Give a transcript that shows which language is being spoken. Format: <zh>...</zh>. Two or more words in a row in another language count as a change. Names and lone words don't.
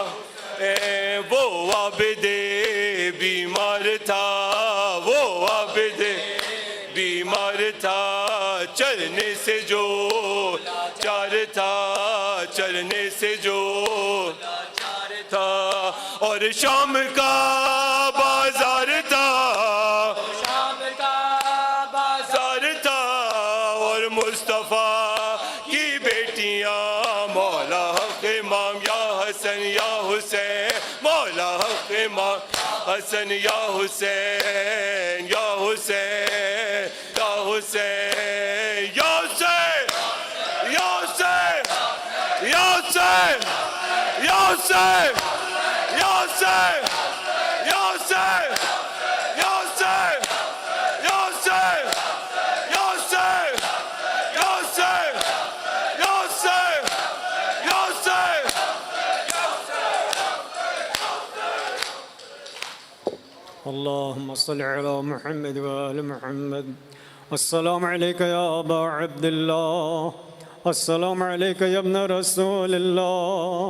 <ur>وہ عبد بیمار تھا وہ عبد بیمار تھا چلنے سے جو چار تھا چلنے سے جو تھا اور شام کا بازار تھا شام کا بازار تھا اور مصطفیٰ کی بیٹیاں مولا حق امام یا حسن یا حسین مولا حق امام حسن یا حسین یا حسین یا حسین یا حسین یا حسین یا حسین یا حسین یا حسین یا حسین یا حسین یا حسین یا حسین یا حسین یا حسین یا حسین</ur> <ar>اللهم صل على محمد وآل محمد. السلام عليك يا أبا عبد الله. السلام عليك يا ابن رسول الله.</ar>